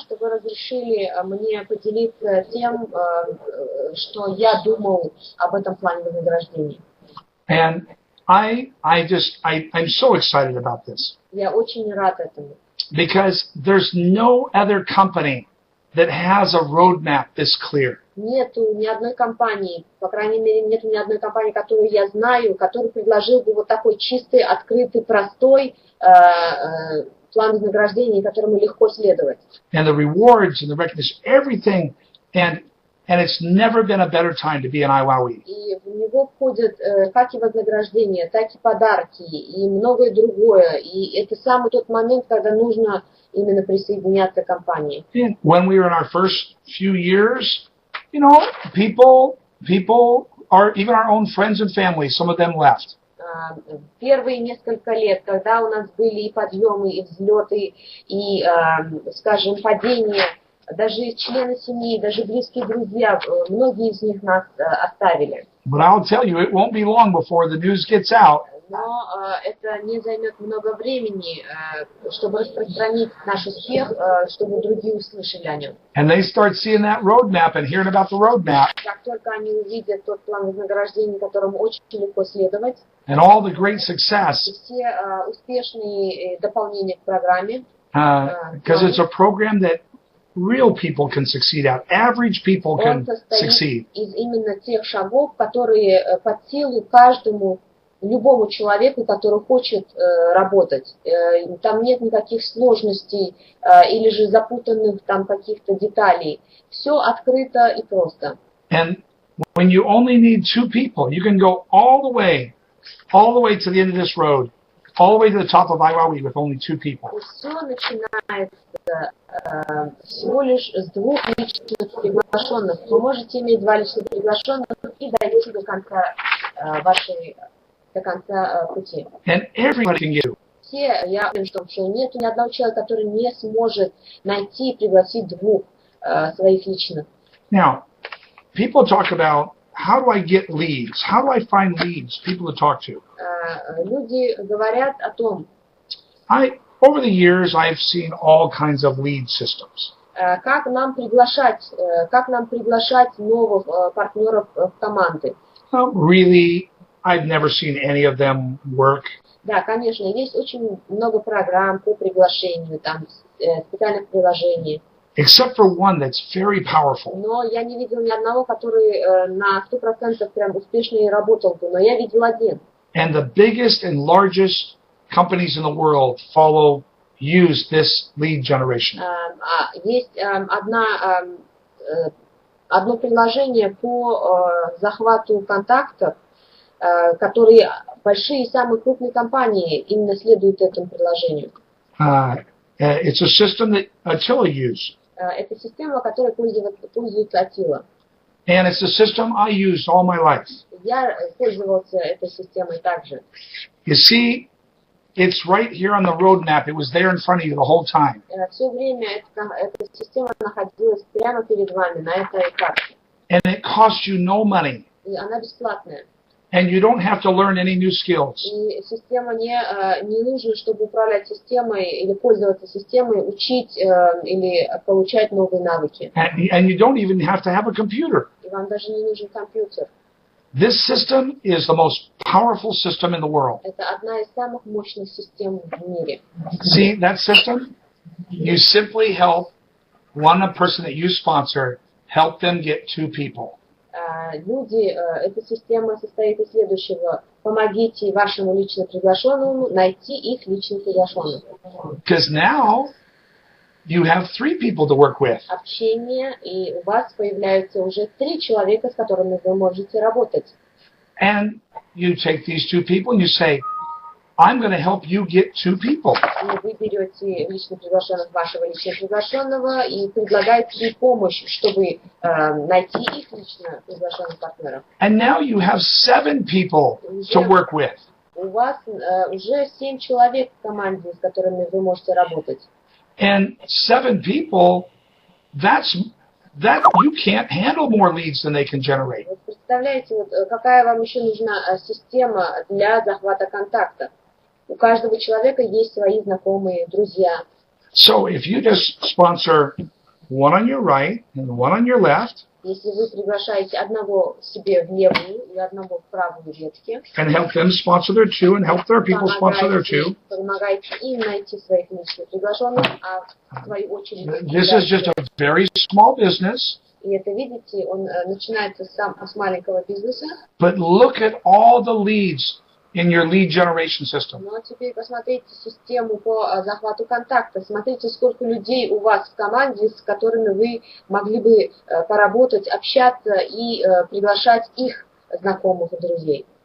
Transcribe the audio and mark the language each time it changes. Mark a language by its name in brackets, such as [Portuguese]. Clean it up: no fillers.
[Russian] Что вы разрешили мне поделиться тем, что я думал об этом плане вознаграждения. [English] And I'm so excited about this. [Russian] Я очень рад этому. [English] Because there's no other company that has a roadmap this clear. [Russian] нету ни одной компании, по крайней мере, нету ни одной компании, которую я знаю, который предложил бы вот такой чистый, открытый, простой план вознаграждения, которому легко следовать. [English] And the rewards and the recognition, everything, and it's never been a better time to be an iWowWe. [Russian] И в него входят как и вознаграждения, так и подарки, и многое другое. И это самый тот момент, когда нужно именно присоединяться к компании. [English] And when we were in our first few years, you know, people are, even our own friends and family, some of them left. [Russian] Первые несколько лет, когда у нас были и подъемы, и взлеты, и, скажем, падения, даже члены семьи, даже близкие друзья, многие из них нас оставили. [English] But I'll tell you, it won't be long before the news gets out. [Russian] Но это не займет много времени, чтобы распространить наш успех, чтобы другие услышали о нем. [English] And they start seeing that roadmap and hearing about the roadmap. [Russian] Как только они увидят тот план вознаграждения, которому очень легко следовать, [English] And all the great success. [Russian] и все успешные дополнения к программе, [English] Because it's a program that real people can succeed at. Average people can succeed. [Russian] Из именно тех шагов, которые под силу каждому, любому человеку, который хочет работать. Там нет никаких сложностей или же запутанных там каких-то деталей. Все открыто и просто. [English] And when you only need 2 people, you can go all the way to the end of this road, all the way to the top of iWowWe with only 2 people. [Russian] Все начинается всего лишь с 2 личных приглашенных. Вы можете иметь 2 личных приглашенных и дойти до конца пути. [English] And everybody can get it. [Russian] Все, я уверен, что нет ни одного человека, который не сможет найти и пригласить 2 своих личных. [English] Now, people talk about how do I get leads? How do I find leads, people to talk to? [Russian] Люди говорят о том, [English] over the years, I've seen all kinds of lead systems. [Russian] Как нам приглашать новых партнеров в команды. [English] Really, I've never seen any of them work. [Russian] Да, конечно, есть очень много программ по приглашению, там специальных приложений. [English] Except for one that's very powerful. [Russian] Но я не видел ни одного, который на 100% прям успешно и работал бы, но я видел один. [English] And the biggest and largest companies in the world use this lead generation. [Russian] Есть одно приложение по захвату контактов, которые большие и самые крупные компании именно следуют этому приложению. [English] It's a system that Attila used. [Russian] Это система, которой пользуется Attila. [English] And it's a system I used all my life. [Russian] Я пользовался этой системой также. [English] You see, it's right here on the roadmap. It was there in front of you the whole time. [Russian] Все время эта система находилась прямо перед вами на этой карте. [English] And it costs you no money. [Russian] И она бесплатная. [English] And you don't have to learn any new skills. [Russian] И система не нужна, чтобы управлять системой или пользоваться системой, учить или получать новые навыки. [English] And you don't even have to have a computer. [Russian] И вам даже не нужен компьютер. [English] This system is the most powerful system in the world. [Russian] Это одна из самых мощных систем в мире. [English] See that system? You simply help one person that you sponsor, help them get 2 people. [Russian] Люди, эта система состоит из следующего. Помогите вашему лично приглашенному найти их лично приглашенных. [English] Because now you have 3 people to work with. [Russian] Общение, и у вас появляются уже 3 человека, с которыми вы можете работать. [English] And you take these 2 people and you say, I'm going to help you get 2 people. [Russian] И вы берете лично приглашенных вашего лично приглашенного и предлагаете им помощь, чтобы найти их лично приглашенных партнеров. [English] And now you have 7 people to work with. [Russian] У вас уже 7 человек в команде, с которыми вы можете работать. [English] And 7 people, that you can't handle more leads than they can generate. [Russian] Вы представляете, какая вам еще нужна система для захвата контакта? У каждого человека есть свои знакомые, друзья. [English] So if you just sponsor one on your right and one on your left, [Russian] если вы приглашаете одного себе в левую и одного в правую ветки, [English] and help them sponsor their 2 and help their people sponsor their 2, [Russian] помогаете им найти своих личных приглашенных, а в свою очередь... [English] This is just a very small business. [Russian] И это, видите, он начинается с маленького бизнеса. [English] But look at all the leads in your lead generation system. [Russian] Но теперь посмотрите систему по захвату контакта. Смотрите, сколько людей у вас в команде, с которыми вы могли бы поработать, общаться и приглашать их знакомых и друзей.